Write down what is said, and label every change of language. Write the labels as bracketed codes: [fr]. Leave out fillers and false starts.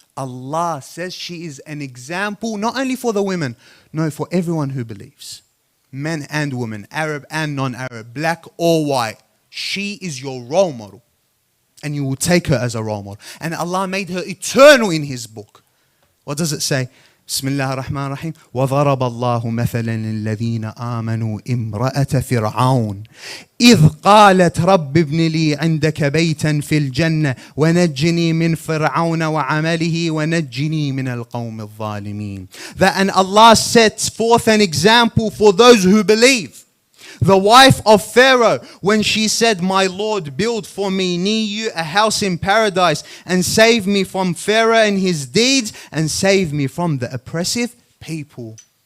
[en] Allah says she is an example not only for the women, no, for everyone who believes. Men and women, Arab and non-Arab, black or white. She is your role model. And you will take her as a role model. And Allah made her eternal in His book. What does it say? [ar] بسم الله الرحمن الرحيم وضرب الله مثلا للذين آمنوا امرأة فرعون إذ قالت رب ابن لي عندك بيتا في الجنة ونجني من فرعون وعمله ونجني من القوم الظالمين. [en] And Allah sets forth an example for those who believe. The wife of Pharaoh, when she said, my Lord, build for me near you a house in paradise and save me from Pharaoh and his deeds and save me from the oppressive people.